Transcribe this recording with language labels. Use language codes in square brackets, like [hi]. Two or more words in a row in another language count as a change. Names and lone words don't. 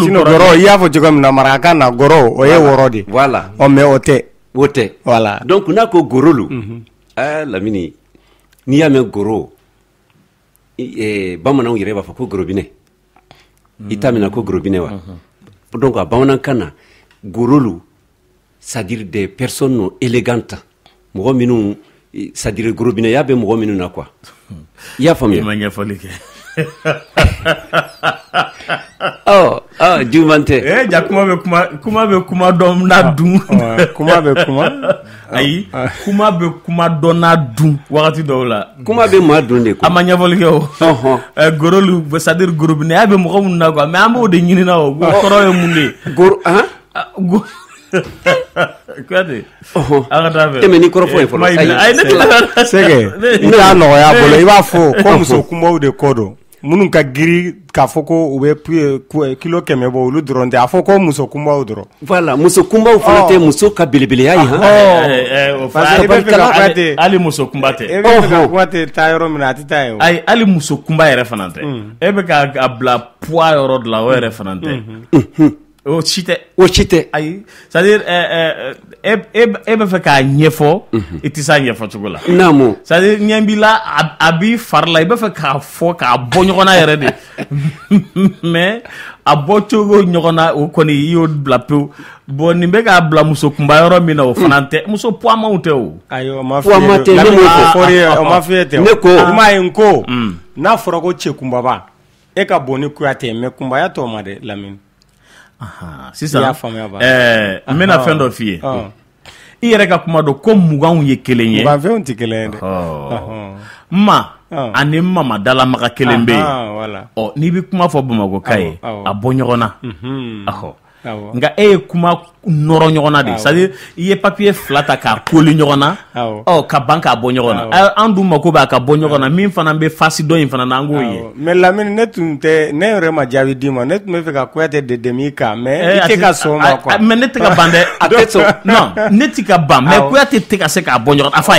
[bm] goro i y'a fɔ cogo min na marakakan na goro o ye wɔrɔ de voilà mais o tɛ [fr] voilà donc [bm] n'a ko gorolu lamini n'i y'a mɛn goro bamananw yɛrɛ b'a fɔ ko gorobinɛ i t'a mina ko gorobinɛ wa donc a bamanankan na gorolu [fr] c'est-à-dire des personnes non élégantes [bm] mɔgɔ minnu c'est-à-dire gorobinɛ y'a bɛ mɔgɔ minnu na quoi i y'a faamuya i ma ɲɛfɔli kɛ juguman tɛ ja kuma bɛ kuma dɔn n'a dun kuma bɛ kuma ayi kuma bɛ kuma dɔn n'a dun wagati dɔw la kuma bɛ maa dun de a ma ɲɛfɔli kɛ o gorolu c'est-à-dire gorobinɛ y'a bɛ mɔgɔ minnu na [fr] quoi mais [bm] an b'o de ɲinina o kɔrɔ ye mun de Kwate an ka taa fɛ tɛmɛ ni kɔrɔfɔ ye fɔlɔ sɛgɛ n y'a nɔgɔya bolo i b'a fɔ ko muso kunbaw de kɔ don minnu ka giri k'a fɔ ko u bɛ kilo 100 bɔ olu dɔrɔn tɛ a fɔ ko muso kunbaw dɔrɔn voilà muso kunbaw fana tɛ muso ka belebeleya ye hali muso kunba tɛ e bɛ fɛ ka kuma tɛ taa yɔrɔ min na a tɛ taa ye o ayi hali muso kunba yɛrɛ fana tɛ e bɛ k'a bila poids yɔrɔ de la o yɛrɛ fana tɛ o si tɛ ayi c'est-à-dire e bɛ fɛ k'a ɲɛfɔ i tɛ s'a ɲɛfɔ cogo la naamu c'est-à-dire ɲɛ b'i la a b'i fari la i bɛ fɛ k'a fɔ k'a bɔ ɲɔgɔn na yɛrɛ de mais a bɔ cogo ɲɔgɔn na o kɔni i y'o bila pewu bon nin bɛ k'a bila muso kunba yɔrɔ min na o fana tɛ muso poids tɛ o ayi o ma poids tɛ o ma f'i ye ten ne ko i m'a ye n ko n'a fɔra ko cɛ kunbaba e ka bon ni kuyate mais kunbaya tɔ ma dɛ Lamini sisan n bɛna fɛn dɔ f'i ye i yɛrɛ ka kuma dɔn ko muganw ye kelen ye muganfɛnw tɛ kelen ye dɛ ma ani mama dalamaga kelen bɛ yen n'i bɛ kuma fɔ Bamakɔka ye a bɔ ɲɔgɔn na nka e ye kuma nɔrɔ ɲɔgɔn na de c'est-à-dire i ye papier 2 ta k'a koli ɲɔgɔn na ka ban k'a bɔ ɲɔgɔn na an dun mako b'a ka bɔ ɲɔgɔn na min fana bɛ face dɔ in fana na an k'o ye mais Lamini ne yɛrɛ ma jaabi d'i ma ne tun bɛ fɛ ka Kuyate de dɛmɛ i kan mais i tɛ ka sɔn ma quoi mais ne tɛ ka ban dɛ a tɛ sɔn non ne tɛ ka ban mais Kuyate tɛ ka se k'a bɔ ɲɔgɔn na a f'a ye